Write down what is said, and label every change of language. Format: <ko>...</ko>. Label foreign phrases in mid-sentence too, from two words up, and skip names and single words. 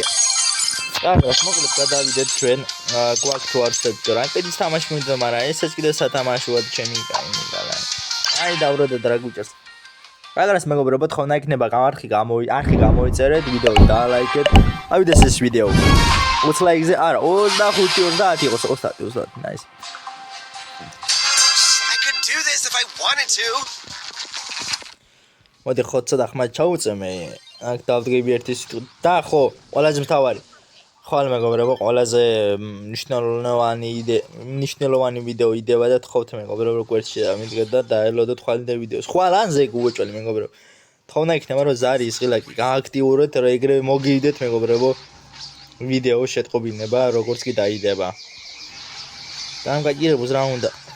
<ka>კარგად, მოკლედ გადავიდეთ ჩვენ გვაქვს თუ არ სექტორ. რანკედის თამაში მინდა, მაგრამ ესეც კიდე სათამაშოა ჩემი კაი. აი დავროდეთ რა გუჭერს. კარგად, მეგობრებო, თხოვნა იქნება არხი გამოიწერეთ, ვიდეო დაალაიქეთ. ავიდეს ეს ვიდეო. 20 ლაიქზე, არა, 25-30 იყოს, 30,</ka> <en>nice. I could do this if I wanted to.</en> <ka>მოდი ხო ცოტა ხმად ჩაუწემე აქ დავდგები ერთი სიტყვით და ხო ყველაზე მთავარი ხო ალ მეგობრებო ყველაზე მნიშვნელოვანი ვიდეო იდევა და თხოვთ მეგობრებო გვერდში დამიდგეთ და დაელოდოთ ხვალინდე ვიდეოს ხვალ ან ზეგ უეჭველი მეგობრებო თხოვნა იქნება რომ ზარი ისღილაკი გააქტიუროთ რომ ეგრევე მოგივიდეთ მეგობრებო ვიდეო შეტყობინება როგორც კი დაიდება და ამ გაჭირებულს რა უნდა</ka>